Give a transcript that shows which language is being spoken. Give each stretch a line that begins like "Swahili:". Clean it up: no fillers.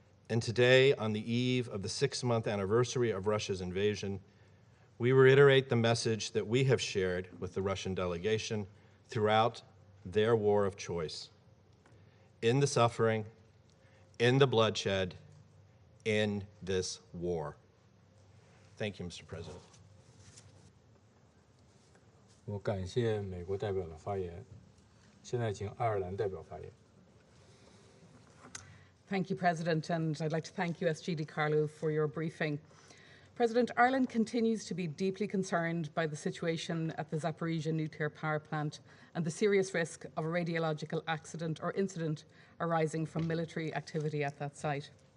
English: And today, on the eve of the 6-month anniversary of Russia's invasion, we reiterate the message that we have shared with the Russian delegation throughout their war of choice. In the suffering, in the bloodshed, in this war. Thank you, Mr. President.
Chinese: 我感谢美国代表的发言，现在请爱尔兰代表发言。
English: Thank you, President, and I'd like to thank you, SG DiCarlo, for your briefing. President, Ireland continues to be deeply concerned by the situation at the Zaporizhzhia nuclear power plant and the serious risk of a radiological accident or incident arising from military activity at that site.